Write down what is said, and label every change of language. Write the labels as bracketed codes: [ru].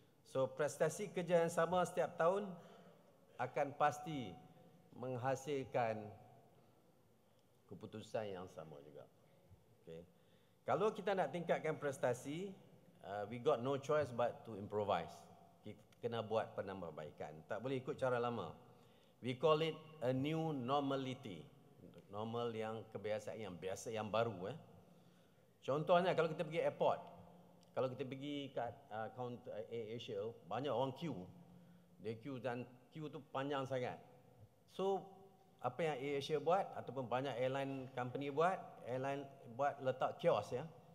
[ms] So prestasi kerja yang sama setiap tahun akan pasti menghasilkan keputusan yang sama juga. Okay. Kalau kita nak tingkatkan prestasi, [en] we got no choice but to improvise. [ms] Kita kena buat penambahbaikan. Tak boleh ikut cara lama. [en] We call it a new normality. [ms] Normal yang kebiasaan yang biasa, yang baru. Contohnya kalau kita pergi airport, kalau kita pergi kat counter Asia, banyak orang queue. Dia queue dan queue tu panjang sangat. So apa yang AirAsia buat ataupun banyak airline company buat, airline buat letak kios ya.